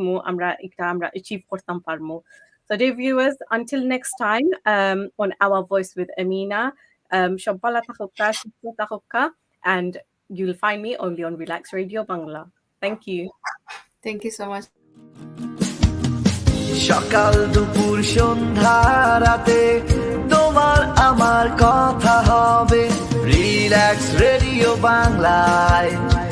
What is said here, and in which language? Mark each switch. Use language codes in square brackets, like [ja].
[syl] আমরা achieve করতাম পারমু. [en] So dear viewers, until next time, on Our Voice with Amina, [syl] সব ভালো থাকুকা, সুস্থ থাকুকা, [en] and you'll find me only on Relaks Radio Bangla. Thank you. Thank you so much. [bn] সকাল দুপুর সন্ধ্যা রাতে তোমার আমার কথা হবে রিল্যাক্স রেডিও বাংলায়।